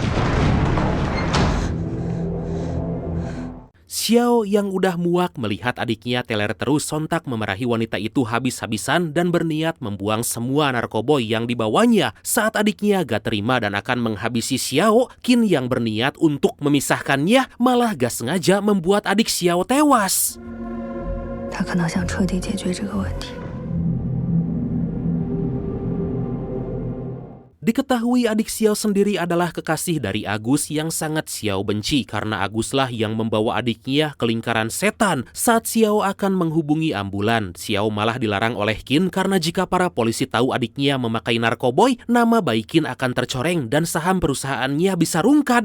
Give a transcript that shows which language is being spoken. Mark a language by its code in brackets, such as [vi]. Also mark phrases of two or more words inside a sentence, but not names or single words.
[id] Xiao yang udah muak melihat adiknya teler terus sontak memarahi wanita itu habis-habisan dan berniat membuang semua narkoboy yang dibawanya. Saat adiknya gak terima dan akan menghabisi Xiao, Qin yang berniat untuk memisahkannya malah gak sengaja membuat adik Xiao tewas. [zh] 他可能想彻底解决这个问题。 [id] Diketahui adik Xiao sendiri adalah kekasih dari Agus yang sangat Xiao benci karena Aguslah yang membawa adiknya ke lingkaran setan. Saat Xiao akan menghubungi ambulan, Xiao malah dilarang oleh Qin karena jika para polisi tahu adiknya memakai narkoboy, nama baik Qin akan tercoreng dan saham perusahaannya bisa rungkad.